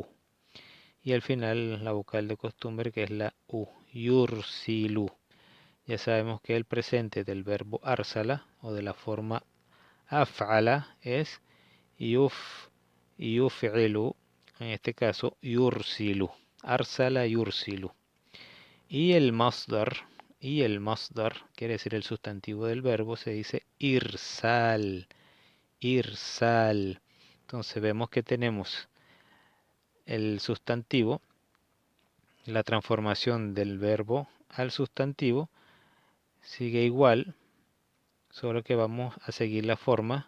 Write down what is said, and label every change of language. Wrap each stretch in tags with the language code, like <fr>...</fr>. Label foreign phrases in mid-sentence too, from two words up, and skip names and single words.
<es>Y al final la vocal de costumbre que es la u. Yursilu. Ya sabemos que el presente del verbo arsala o de la forma af'ala es yuf'ilu, en este caso yursilu.</es> <ar>أرسل يرسل.</ar> <es>Y el masdar, quiere decir el sustantivo del verbo, se dice irsal, irsal. Entonces vemos que tenemos el sustantivo, la transformación del verbo al sustantivo, sigue igual, solo que vamos a seguir la forma.</es>